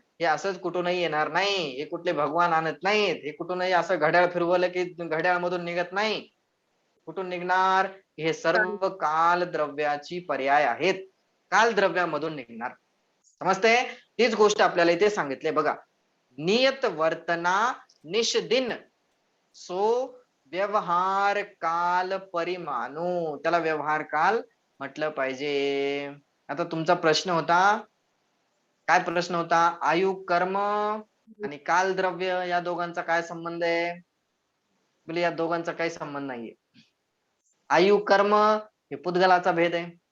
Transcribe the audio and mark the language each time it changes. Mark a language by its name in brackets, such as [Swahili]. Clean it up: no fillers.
[Marathi] हे असंच कुठूनही येणार नाही. हे कुठले भगवान आणत नाहीत. हे कुठूनही असं घड्याळ फिरवलं की घड्याळ मधून निघत नाही. कुठून निघणार? हे सर्व काल द्रव्याची पर्याय आहेत. काल द्रव्यामधून निघणार. समजते? तीच गोष्ट आपल्याला इथे सांगितले बघा. [Hindi] नियत वर्तना निषदिन सो व्यवहार काल परिमानो. [Marathi] त्याला व्यवहार काल म्हटलं पाहिजे. आता तुमचा प्रश्न होता काय प्रश्न होता? आयु कर्म आणि कालद्रव्य या दोघांचा काय संबंध आहे? बोले या दोघांचा काही संबंध नाहीये. आयु कर्म हे पुद्गलाचा भेद आहे.